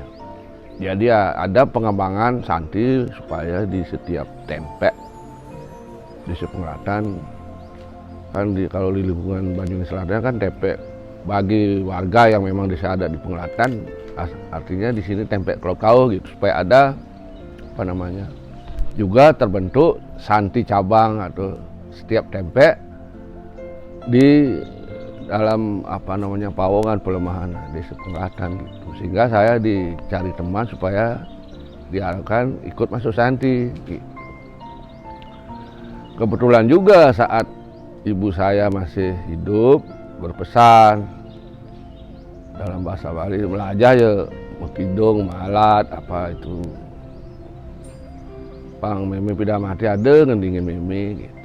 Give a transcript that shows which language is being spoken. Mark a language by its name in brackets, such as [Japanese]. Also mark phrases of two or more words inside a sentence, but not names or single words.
[Indonesian] Jadi ada pengembangan santi supaya di setiap tempek di Penglatan kan kalau di lingkungan Banyuwangi Selatan kan tempek bagi warga yang memang ada di Penglatan, artinya di sini tempek klau gitu supaya ada juga terbentuk santi cabang atau setiap tempek di dalam pawongan pelemahan desa Penglatan gitu. Sehingga saya dicari teman supaya diharapkan ikut masuk santi gitu. Kebetulan juga saat ibu saya masih hidup berpesan dalam bahasa Bali, belajar ya [Balinese] mekidung, malat, apa itu pang meme pida mati ada ngendingin meme [Indonesian] gitu.